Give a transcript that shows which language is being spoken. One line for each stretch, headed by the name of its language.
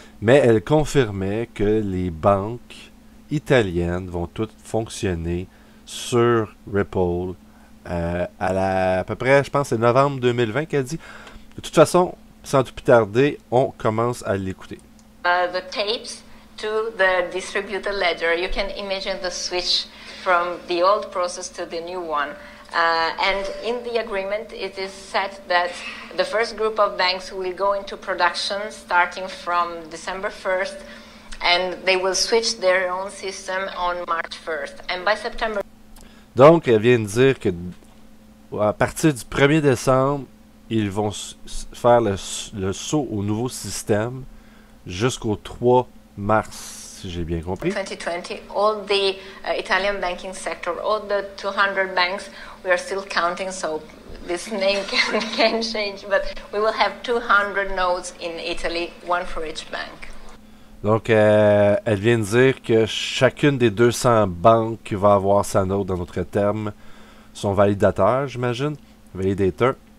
French: Mais elle confirmait que les banques italiennes vont toutes fonctionner sur Ripple à peu près, je pense, c'est novembre 2020 qu'elle dit. De toute façon, sans tout plus tarder, on commence à l'écouter.
English: The tapes to the distributed ledger, you can imagine the switch from the old process to the new one. And in the agreement, it is set that the first group of banks will go into production starting from December 1st, and they will switch their own system on March 1st. And by September...
French: Donc, elle vient de dire que à partir du 1er décembre, ils vont faire le saut au nouveau système jusqu'au 3 mars, si j'ai bien compris.
English: 2020, all the Italian banking sector, all the 200 banks, we are still counting, so this name can change, but we will have 200 nodes in Italy, one for each bank.
French: Donc, elle vient de dire que chacune des 200 banques qui va avoir sa node dans notre terme, son validateur, j'imagine, validator.